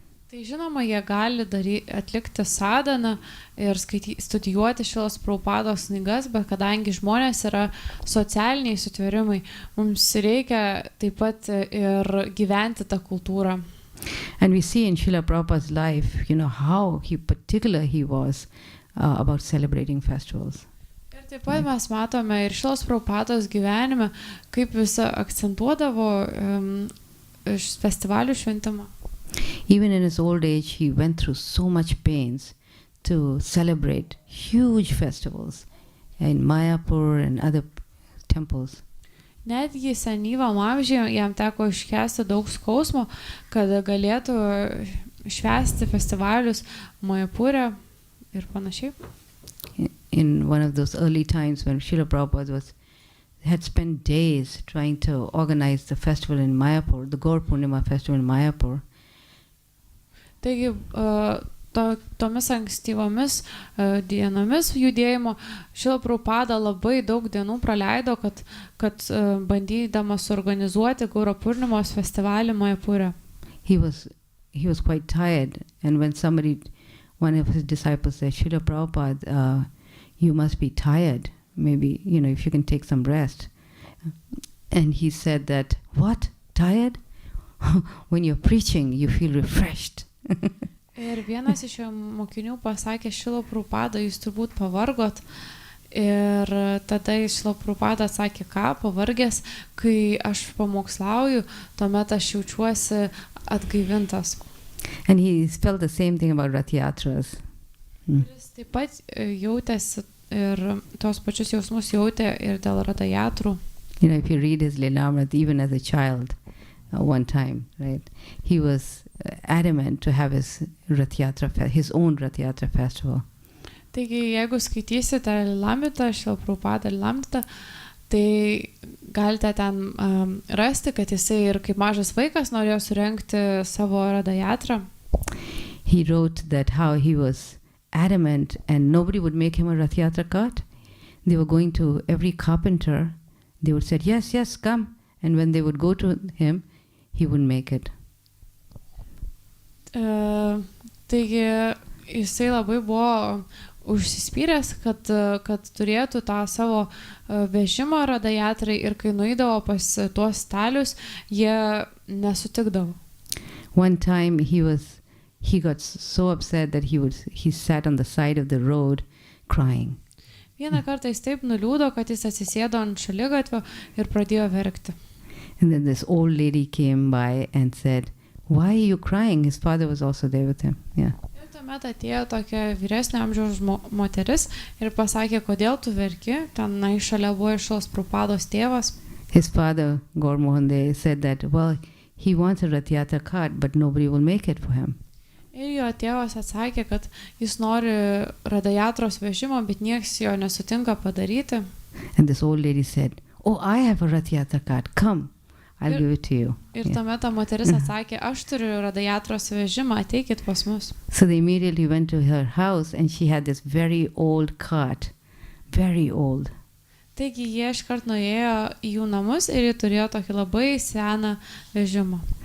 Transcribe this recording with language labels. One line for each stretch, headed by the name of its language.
Lithuanian: Tai žinoma, jie gali atlikti sadhaną ir studijuoti Srilos Prabhupados knygas, bet kadangi žmonės yra socialiniai sutvėrimai, mums reikia taip pat ir gyventi tą kultūrą.
English: And we see in Srila Prabhupada's life, how particular he was about celebrating festivals.
Lithuanian: Ir taip pat mes matome ir Srilos Prabhupados gyvenime, kaip visa akcentuodavo festivalių šventimą.
English: Even in his old age, he went through so much pains to celebrate huge festivals in Mayapur and other temples.
Lithuanian: Netgi senyvam amžiuje jam teko iškęsti daug skausmo, kad galėtų švęsti festivalius Mayapure ir panašiai.
English: In one of those early times when Srila Prabhupada had spent days trying to organize the festival in Mayapur, the Gaur Purnima festival in Mayapur.
Lithuanian: Taigi, tomis ankstyvomis dienomis judėjimo Srila Prabhupada labai daug dienų praleido, kad bandydamas suorganizuoti Gauro Purnimos festivalį Mayapure.
English: He was quite tired, and when one of his disciples said, Srila Prabhupada, you must be tired. Maybe, if you can take some rest. And he said that, what? Tired? When you're preaching, you feel refreshed.
Lithuanian: Ir vienas iš jo mokinių pasakė, Srila Prabhupada, jūs turbūt pavargot. Ir tada Srila Prabhupada atsakė, ką pavargęs, kai aš pamokslauju, tuomet aš jaučiuosi atgaivintas.
English: And he felt the same thing about Rath Yatras.
Lithuanian: Jis taip pat jautėsi ir tos pačius jausmus jautė ir dėl Ratha Yatrų.
English: If you read his Lilamrit, even as a child, one time, right, he was adamant to have his own Rath Yatra festival.
Lithuanian: Taigi, jeigu skaitysite Lilamritą, Srila Prabhupada Lilamritą, Tai galite ten rasti, kad jisai ir kaip mažas vaikas norėjo surengti savo radajatrą.
English: He wrote that how he was adamant and nobody would make him a Rath Yatra cart. They were going to every carpenter. They would say, yes, yes, come. And when they would go to him, he wouldn't make it.
Lithuanian: Taigi jisai labai buvo užsispyręs, kad turėtų tą savo vežimą radajatrai ir kai nueidavo pas tuos stalius, jie nesutikdavo.
English: One time he got so upset that he sat on the side of the road crying.
Lithuanian: Vieną kartą jis taip nuliūdo, kad jis atsisėdo ant šaligatvio ir pradėjo verkti.
English: And then this old lady came by and said, why are you crying? His father was also there with him. Yeah.
Lithuanian: Ir tuomet atėjo tokia vyresnio amžiaus moteris ir pasakė, kodėl tu verki. Tenai šalia buvo Šrilos Prabhupados tėvas.
English: His father, Gaur Mohan, they said that, well, he wants a Rath Yatra cart, but nobody will make it for him.
Lithuanian: Ir jo tėvas atsakė, kad jis nori radajatros vežimo, bet nieks jo nesutinka padaryti.
English: And this old lady said, oh, I have a Rath Yatra cart. Come, I'll give it to you.
Lithuanian: Ir tuomet ta moteris atsakė, aš turiu radajatros vežimą, ateikit pas mus.
English: So they immediately went to her house and she had this very old cart, very old.
Lithuanian: Taigi jie iškart nuėjo į jų namus ir jie turėjo tokį labai seną vežimą.